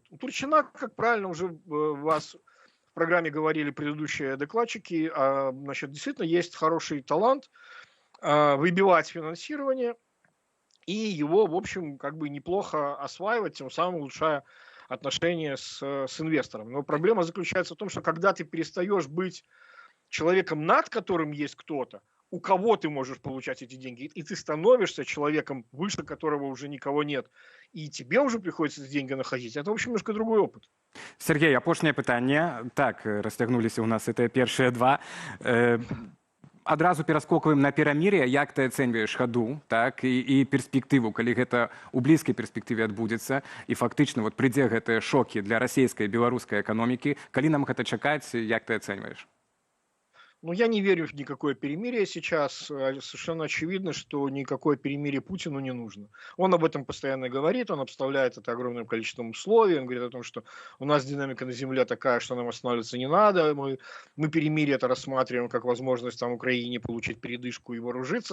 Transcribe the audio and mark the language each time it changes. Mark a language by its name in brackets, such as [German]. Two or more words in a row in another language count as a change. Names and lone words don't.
[Russian] У Турчина, как правильно уже вас в программе говорили предыдущие докладчики, значит, действительно есть хороший талант выбивать финансирование и его, в общем, как бы неплохо осваивать, тем самым улучшая отношения с инвестором. Но проблема заключается в том, что когда ты перестаешь быть человеком, над которым есть кто-то, у кого ты можешь получать эти деньги, и ты становишься человеком, выше которого уже никого нет, и тебе уже приходится эти деньги находить, это, в общем, немножко другой опыт. [Belarusian] Сергей, апошняе пытанне. Так, расцягнуліся ў нас это першыя два. Адразу пераскокваем на перамір'е, як ты ацэньваеш хаду, так, і перспектыву, калі гэта ў блізкай перспектыве адбудзецца, і фактычна вот прыйдзе гэтыя шокі для расійскай і беларускай эканомікі, калі нам гэта чакаць, як ты ацэньваеш? Ну, [Russian] я не верю в никакое перемирие сейчас. Совершенно очевидно, что никакое перемирие Путину не нужно. Он об этом постоянно говорит, он обставляет это огромным количеством условий, он говорит о том, что у нас динамика на земле такая, что нам останавливаться не надо, мы перемирие это рассматриваем как возможность там Украине получить передышку и вооружиться.